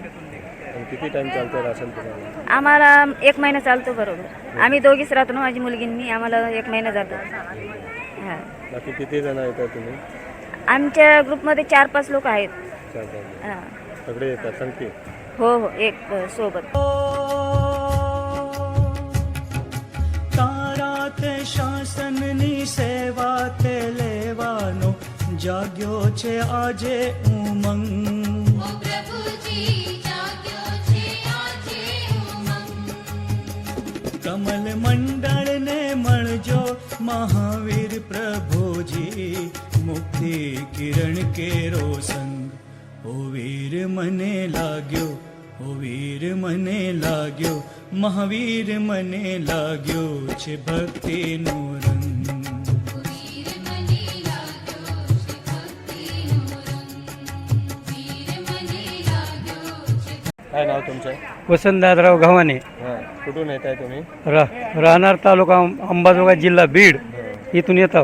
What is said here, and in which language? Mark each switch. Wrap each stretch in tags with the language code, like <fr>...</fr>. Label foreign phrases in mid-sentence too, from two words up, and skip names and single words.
<mr>आणि किती टाइम चालतं राशन तुम्हाला? आम्हाला 1 महिना चालतो बरोबर. आम्ही दोघीच राहतो ना, माझी मुलगी आणि मी. आम्हाला 1 महिना जातो. हां. बाकी किती जण येतात तुम्ही? आमच्या ग्रुपमध्ये 4-5 लोक आहेत. 4-5. हां. सगळे येतात संगती? हो हो एक सोबत.</mr> <gu>તારાત શાસનની સેવા તે લેવાનો જાગ્યો છે આજે ઉમંગ. કમલ મંડળને મળજો મહાવીર પ્રભુજી મુક્તિ કિરણ કેરો સંગ. ઓ વીર મને લાગ્યો, ઓ વીર મને લાગ્યો, મહાવીર મને લાગ્યો છે ભક્તિનો રંગ.</gu> <mr>काय नाव तुमचं? वसंतदासराव गव्हाणे. हां. कुठून येत आहे तुम्ही? राहणार तालुका अंबाजोगाई जिल्हा बीड. इथून येतो.</mr>